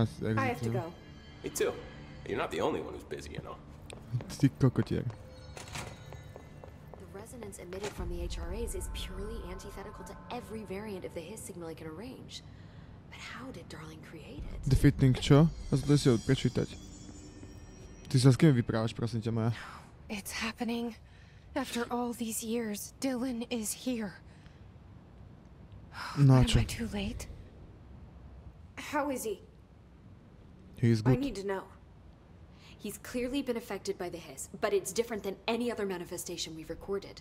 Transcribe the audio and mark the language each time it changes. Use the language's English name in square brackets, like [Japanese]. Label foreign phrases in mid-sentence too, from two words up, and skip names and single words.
[English] I have to go. Me too. You're not the only one who's busy, you know. The resonance emitted from the HRAs is purely antithetical to every variant of the hiss signal I can arrange. But how did Darling create it? [Slovak] Defeating čo? A to si ho prečítať. Ty sa s kým vyprávaš, prosím ťa moja? [English] It's happening. After all these years, Dylan is here. No, Am I too late? How is he? He's good. I need to know. He's clearly been affected by the hiss, but it's different than any other manifestation we've recorded.